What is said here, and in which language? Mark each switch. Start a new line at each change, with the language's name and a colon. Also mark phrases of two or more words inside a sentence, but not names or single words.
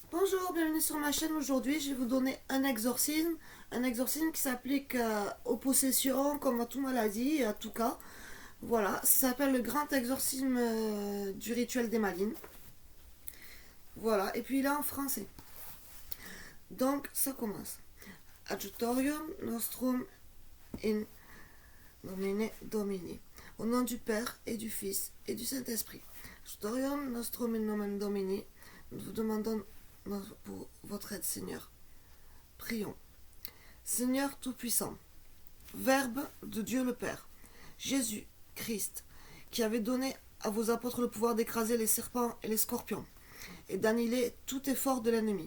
French: Bonjour, bienvenue sur ma chaîne. Aujourd'hui, je vais vous donner un exorcisme. Un exorcisme qui s'applique aux possessions, comme à toute maladie et à tout cas. Voilà, ça s'appelle le grand exorcisme du rituel des malines. Voilà, et puis il est en français. Donc, ça commence.
Latin: Adjutorium nostrum in nomine Domini.
French: Au nom du Père et du Fils et du Saint-Esprit.
Latin: Adjutorium nostrum in nomine Domini.
French: Nous vous demandons pour votre aide, Seigneur. Prions. Seigneur Tout-Puissant, Verbe de Dieu le Père, Jésus Christ, qui avait donné à vos apôtres le pouvoir d'écraser les serpents et les scorpions, et d'annihiler tout effort de l'ennemi.